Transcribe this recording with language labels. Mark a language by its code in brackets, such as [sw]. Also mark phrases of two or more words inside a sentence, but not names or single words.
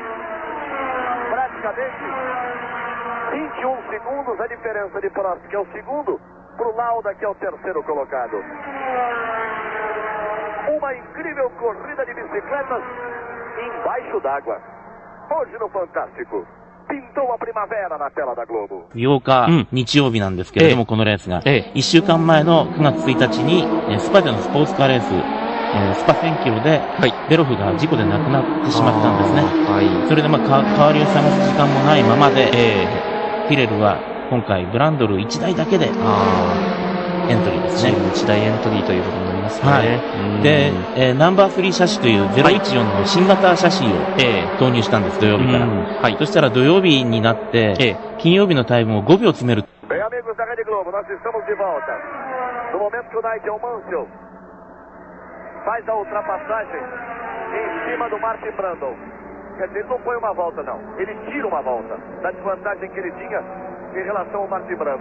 [pt] Praticamente 21 segundos a diferença de Prost, que é o segundo, para o Lauda, que é o terceiro colocado. Uma incrível corrida de bicicletas embaixo d'água. Hoje no Fantástico. Pintou a primavera na tela da Globo. [ja] 8 日、日曜日なんですけれども、このレースが、1週間前の9月1日に、スパでのスポーツカーレース、スパ1000キロで、ベロフが事故で亡くなってしまったんですね。それで代わりを探す時間もないままで、フィレルは今回ブランドル1台だけで、エントリーですね。 1台エントリーということになりますね。で、ナンバー3車種という014の新型車種を投入したんです、土曜日から。そしたら土曜日になって、金曜日のタイムを5秒詰める。 [pt] Bem, amigos da Rede Globo, nós estamos de volta. No momento que o Nigel Mansell faz a ultrapassagem em cima do Martin Brundle. Quer dizer, ele não põe uma volta, não. Ele tira uma volta da desvantagem que ele tinha em relação ao Martin Brundle.